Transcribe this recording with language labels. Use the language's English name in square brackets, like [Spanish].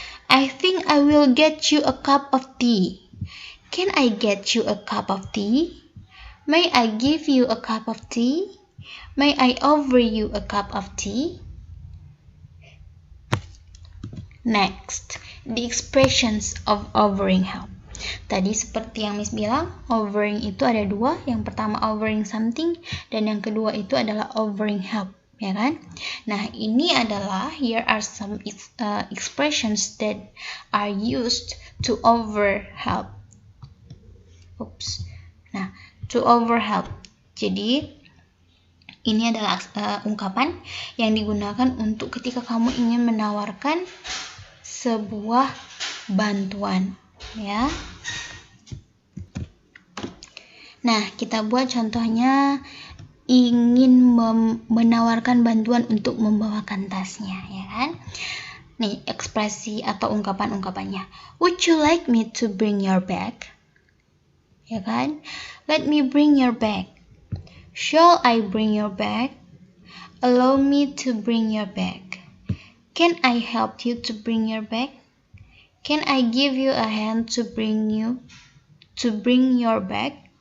[English] I think I will get you a cup of tea. Can I get you a cup of tea? May I give you a cup of tea? May I offer you a cup of tea? Next, the expressions of offering help. [Indonesian] Tadi seperti yang Miss bilang, offering itu ada dua. Yang pertama offering something, dan yang kedua itu adalah offering help, ya kan? Nah, ini adalah, [English] here are some expressions that are used to offer help. Oops. Nah, to offer help. [Indonesian] Jadi, ini adalah ungkapan yang digunakan untuk ketika kamu ingin menawarkan sebuah bantuan, ya. Nah, kita buat contohnya ingin menawarkan bantuan untuk membawakan tasnya, ya kan? Nih, ekspresi atau ungkapan-ungkapannya. [English] Would you like me to bring your bag? [Indonesian] Ya kan? [English] Let me bring your bag. Shall I bring your bag? Allow me to bring your bag. Can I help you to bring your bag? Can I give you a hand to bring your bag?